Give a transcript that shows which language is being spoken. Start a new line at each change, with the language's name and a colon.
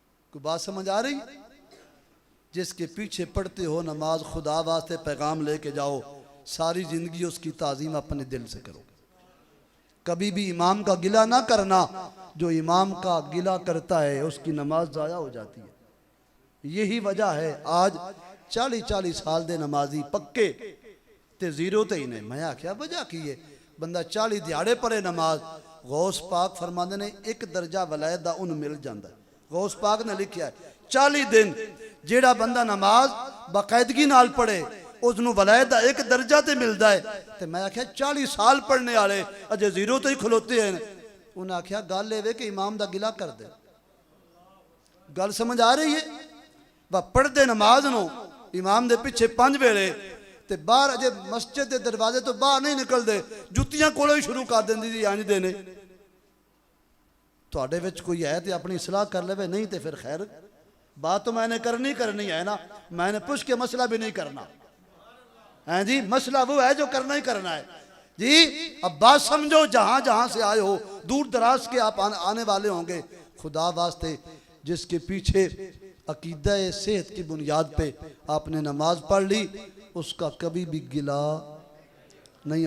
Urdu: کوئی بات سمجھ آ رہی؟ جس کے پیچھے پڑھتے ہو نماز خدا واسطے پیغام لے کے جاؤ, ساری زندگی اس کی تعظیم اپنے دل سے کرو. کبھی بھی امام کا گلہ نہ کرنا, جو امام کا گلہ کرتا ہے اس کی نماز ضائع ہو جاتی ہے.
Punjabi: یہی وجہ ہے آج 40 سال دے نمازی پکے تے زیرو تے ہی نہیں. میں آکھیا وجہ کی ہے, بندہ 40 دیہاڑے پڑے نماز, غوث پاک فرماندے نے ایک درجہ ولایت دا ان مل جاندہ ہے. غوث پاک نے لکھیا ہے 40 دن جیڑا بندہ نماز باقاعدگی نال پڑھے اس نو ولایت دا ایک درجہ تے ملدا ہے. تے میں آکھیا 40 سال پڑھنے والے اجے زیرو تے ہی کھلوتے ہیں. انہاں آکھیا گل اے کہ امام دا گلہ کر دے. گل سمجھ آ رہی ہے؟ وہ پڑھ دے نماز نو امام دے پیچھے 5 ویلے تے باہر اجے مسجد دے دروازے تو باہر نہیں نکل دے, جتیاں کولوں ہی شروع کر دیندی جی انج دے نے. تواڈے وچ کوئی ہے تے اپنی اصلاح کر لے, نہیں تے پھر خیر,
Urdu: بات تو میں نے کرنی ہے نا, میں نے پوچھ کے مسئلہ بھی نہیں کرنا جی. مسئلہ وہ ہے جو کرنا ہی کرنا ہے جی. اب بات سمجھو, جہاں سے آئے ہو, دور دراز کے آپ آنے والے ہوں گے, خدا واسطے جس کے پیچھے عقیدہ صحت کی بنیاد پہ آپ نے نماز پڑھ لی, اس کا کبھی بھی گلہ نہیں.